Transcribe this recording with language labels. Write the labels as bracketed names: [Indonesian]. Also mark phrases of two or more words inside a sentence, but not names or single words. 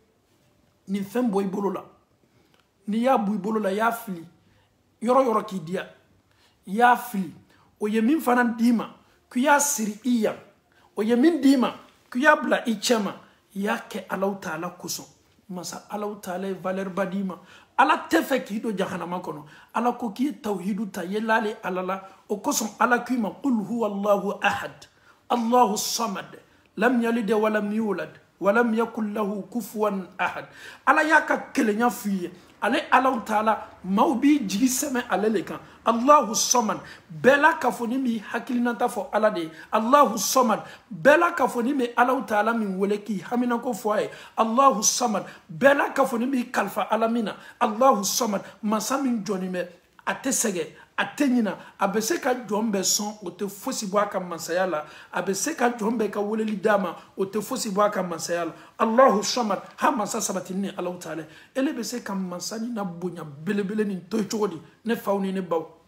[Bambara] nin fɛn bɔ i bolo la n'i y'a bɔ i bolo la i y'a fili yɔrɔ yɔrɔ k'i diya i y'a fili o ye min fana d'i ma k'i y'a siri i yan o ye min d'i ma k'i y'a bila i cɛ ma i y'a kɛ alaw ta'ala kosɔn masa alaw ta'ala ye valeur ba d'i ma ala tɛ fɛ k'i don jahanama kɔnɔ ala ko k'i ye tawhidu ta ye lale ala la o kosɔn ala k'i ma [Arabic] قل هو الله أحد الله الصمد لم يلد ولم يولد ولم يكن له كفوا أحد [Bambara] ala y'a ka kelenya f'i ye ale alaw ta'ala maaw b'i jigi sɛmɛ ale le kan [Arabic] الله الصمد [Bambara] bɛɛ la k'a fɔ ni min hakilinata fɔ ala de ye [Arabic] الله الصمد [Bambara] bɛɛ la k'a fɔ ni min alaw ta'ala min wele k'i haminako fɔ a ye [Arabic] الله الصمد [Bambara] bɛɛ la k'a fɔ ni min kalifa ala min na [Arabic] الله الصمد [Bambara] masa min jɔnnen bɛ a tɛ sɛgɛ a tɛ ɲina a bɛ se ka jɔn bɛɛ sɔn o tɛ fosi bɔ a ka masaya la a bɛ se ka jɔn bɛɛ ka weleli d'a ma o tɛ fosi bɔ a ka masaya la [Arabic] الله الصمد [Bambara] ha masa sabatini ni alaw ta'ala ele bɛ se ka masa ni na bonya belebele nin to cogo di ne faw ni ne baw